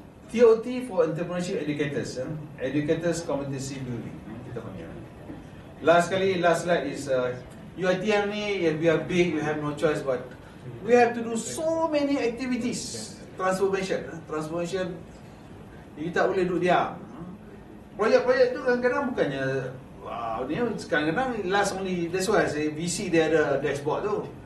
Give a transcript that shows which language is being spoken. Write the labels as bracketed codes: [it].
[en] TOT for Entrepreneurship Educators. Educators Competency Building. Last slide is UiTM ni, we are big, we have no choice but we have to do so many activities. [ms] Transformation kita tak boleh duduk diam. Projek-projek tu kadang-kadang bukannya wow, ni kadang-kadang [en] last only. That's why I say VC [ms] dia ada [en] dashboard tu.